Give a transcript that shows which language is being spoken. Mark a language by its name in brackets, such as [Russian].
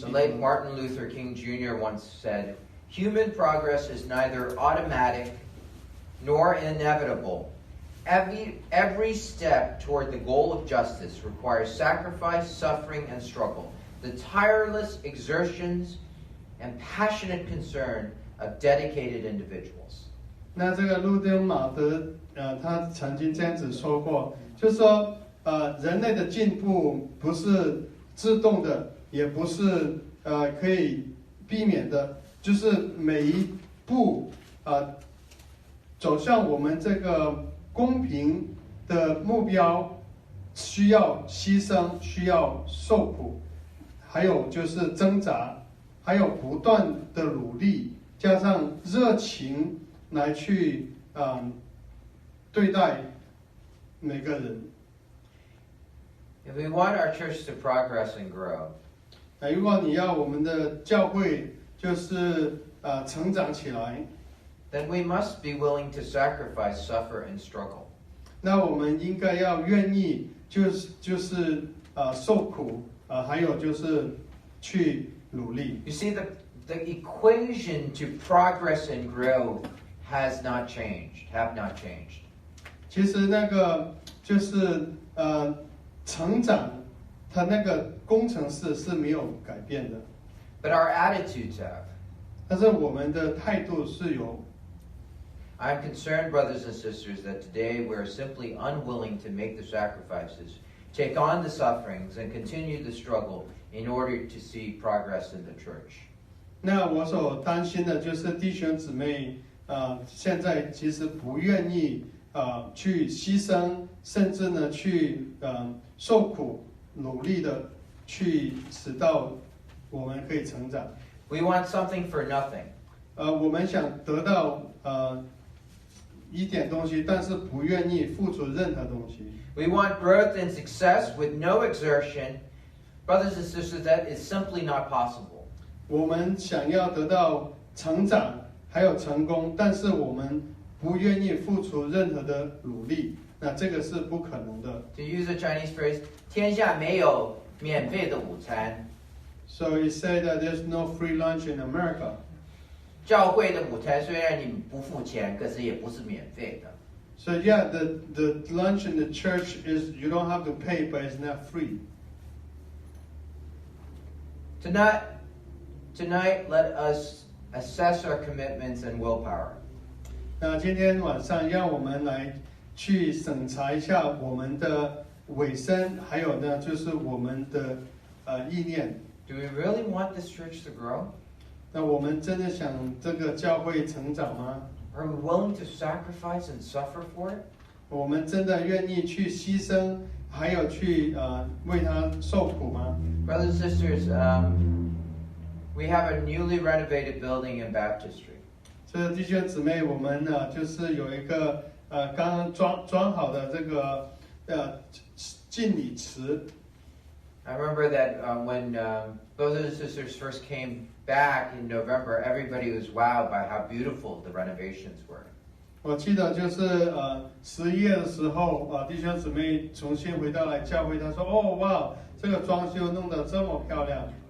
[English] The 督。 late Martin Luther King Jr. once said, "Human progress is neither automatic nor inevitable. Every step toward the goal of justice requires sacrifice, suffering, and struggle. The tireless exertions and passionate concern of dedicated individuals." [Chinese] 那这个路德马德他曾经这样子说过，就是说人类的进步不是自动的，也不是可以避免的，就是每一步走向我们这个公平的目标，需要牺牲，需要受苦，还有就是挣扎，还有不断的努力，加上热情来去对待每个人。 [English] If we want our church to progress and grow, [Chinese] 如果你要我们的教会就是成长起来， [English] then we must be willing to sacrifice, suffer, and struggle. [Chinese] 那我们应该要愿意就是受苦还有就是去努力。 [English] You see, the equation to progress and growth have not changed. [Chinese] 其实那个就是成长，它那个工程式是没有改变的， [English] But our attitudes have. [Chinese] 但是我们的态度是有。 [English] I'm concerned, brothers and sisters, that today we're simply unwilling to make the sacrifices, take on the sufferings, and continue the struggle in order to see progress in the church. [Chinese] 那我所担心的就是弟兄姊妹现在其实不愿意去牺牲，甚至呢去受苦，努力的去使到我们可以成长。 [English] We want something for nothing. [Chinese] 我们想得到一点东西，但是不愿意付出任何东西。 [English] We want growth and success with no exertion. Brothers and sisters, that is simply not possible. [Chinese] 我们想要得到成长，还有成功，但是我们不愿意付出任何的努力，那这个是不可能的。 [English] To use a Chinese phrase, [Chinese] 天下没有免费的午餐。 [English] So he said that there's no free lunch in America. [Chinese] 教会的午餐虽然你不付钱，可是也不是免费的。 [English] So yeah, the lunch in the church is you don't have to pay, but it's not free. Tonight, let us assess our commitments and willpower. [Chinese] 那今天晚上让我们来去审查一下我们的尾声，还有呢就是我们的意念。 [English] Do we really want this church to grow? [Chinese] 那我们真的想这个教会成长吗？ [English] Are we willing to sacrifice and suffer for it? [Chinese] 我们真的愿意去牺牲，还有去为他受苦吗？ [English] Brothers and sisters, we have a newly renovated building in baptistry. [Chinese] 所以弟兄姊妹，我们呢就是有一个刚刚装好的这个敬礼池。 [English] I remember that when brothers and sisters first came back in November, everybody was wowed by how beautiful the renovations were. [Chinese] 我记得就是11月的时候弟兄姊妹重新回到来教会，他说哦哇，这个装修弄得这么漂亮。